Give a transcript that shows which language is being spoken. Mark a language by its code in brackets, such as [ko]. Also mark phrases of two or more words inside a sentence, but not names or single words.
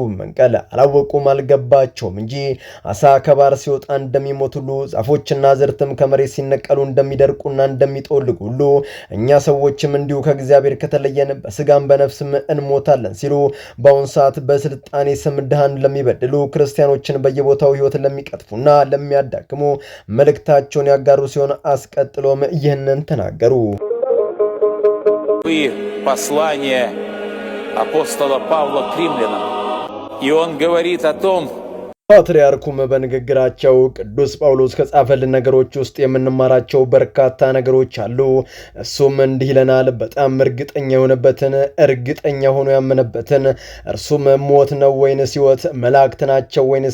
[am] መንቀል አላወቁም አልገባቸውም እንጂ አሳ ከባህር ሲወጣ እንደሚሞት ሁሉ ዛፎችና ዘርትም ከመሬት ሲነቀሉ እንደሚደርቁና እንደሚጠወልጉ ሁሉ እኛ ሰዎችም እንዲሁ ከእግዚአብሔር ከተለየን በስጋም በነፍስም እንሞታለን ሲሉ በአሁን ሰዓት በስልጣኔ ስም ድሃን ለሚበድሉ ክርስቲያኖችን በየቦታው ሕይወት ለሚቀጥፉና ለሚያዳክሙ መልእክታቸውን ያጋሩ ሲሆን አስቀጥሎም ይህንን ተናገሩ። [ru] Послание апостола Павла к римлянам. И он говорит о том, [am] ፓትርያርኩም በንግግራቸው ቅዱስ ጳውሎስ ከጻፈልን ነገሮች ውስጥ የምንማራቸው በርካታ ነገሮች አሉ። እሱም እንዲህ ይለናል። በጣም እርግጠኛ የሆነበትን እርግጠኛ ሆኖ ያመነበትን እርሱም ሞት ነው ወይንስ ሕይወት፣ መላእክት ናቸው ወይንስ